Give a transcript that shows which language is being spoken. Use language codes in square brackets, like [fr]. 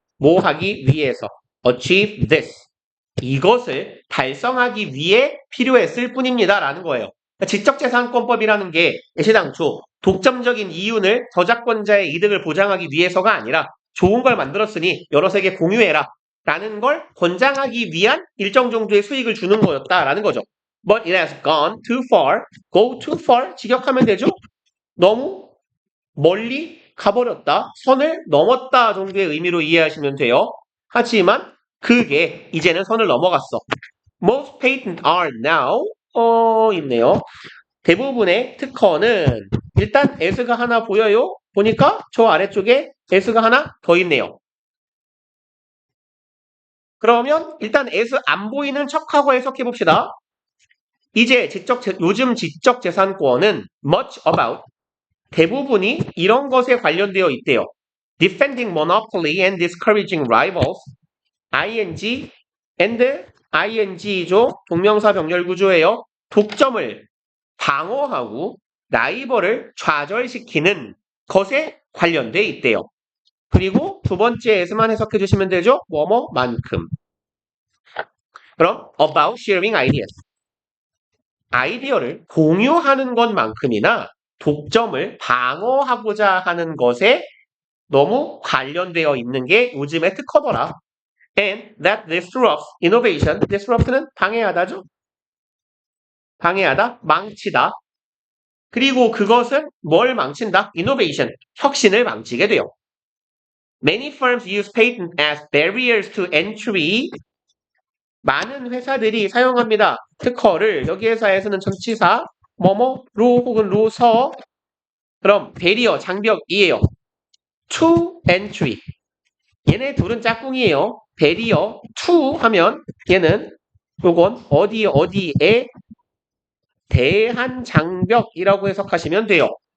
[ko] 뭐 하기 위해서 [en] achieve this, [ko] 이것을 달성하기 위해 필요했을 뿐입니다 라는 거예요. 그러니까 지적재산권법이라는 게 애시당초 독점적인 이윤을 저작권자의 이득을 보장하기 위해서가 아니라 좋은 걸 만들었으니 여러 세계 공유해라 라는 걸 권장하기 위한 일정 정도의 수익을 주는 거였다라는 거죠. [en] But it has gone too far, go too far, [ko] 직역하면 되죠? 너무 멀리 가버렸다, 선을 넘었다 정도의 의미로 이해하시면 돼요. 하지만 그게 이제는 선을 넘어갔어. [en] Most patents are now [ko] 있네요. 대부분의 특허는 일단 s가 하나 보여요. 보니까 저 아래쪽에 s가 하나 더 있네요. 그러면 일단 s 안 보이는 척하고 해석해 봅시다. 이제 요즘 지적재산권은 [en] much about, [ko] 대부분이 이런 것에 관련되어 있대요. [en] Defending monopoly and discouraging rivals. ing and ing [ko] 죠. 동명사 병렬 구조예요. 독점을 방어하고 라이벌을 좌절시키는 것에 관련되어 있대요. 그리고 두 번째 s만 해석해 주시면 되죠. 뭐뭐만큼. 그럼 [en] about sharing ideas. [ko] 아이디어를 공유하는 것만큼이나 독점을 방어하고자 하는 것에 너무 관련되어 있는 게 요즘의 특허더라. [en] and that disrupts innovation. [ko] disrupt는 방해하다죠. 방해하다, 망치다. 그리고 그것은 뭘 망친다? innovation, 혁신을 망치게 돼요. [en] Many firms use patent as barriers to entry. [ko] 많은 회사들이 사용합니다. 특허를 여기 회사에서는 전치사 뭐뭐로 혹은 로서 그럼 베리어 장벽이에요. to entry. 얘네 둘은 짝꿍이에요. 베리어 to 하면 얘는 요건 어디에 대한 장벽이라고 해석하시면 돼요.